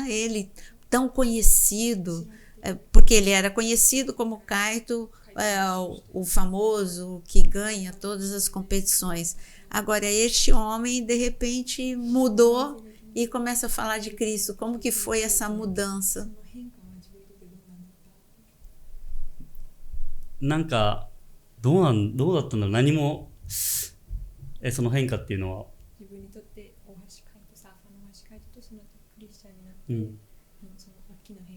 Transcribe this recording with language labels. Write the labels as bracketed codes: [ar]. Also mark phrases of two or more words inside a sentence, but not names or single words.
[pt] Ele tão conhecido, porque ele era conhecido como Kaito, o famoso que ganha todas as competições. Agora, este homem, de repente, mudou e começa a falar de Cristo. Como que foi essa mudança? [ja] なんかどうだったんだろう。何もその変化っていうのは。自分にとって大橋海人サーファーの大橋海人とそのクリスチャンになって、その大きな変化。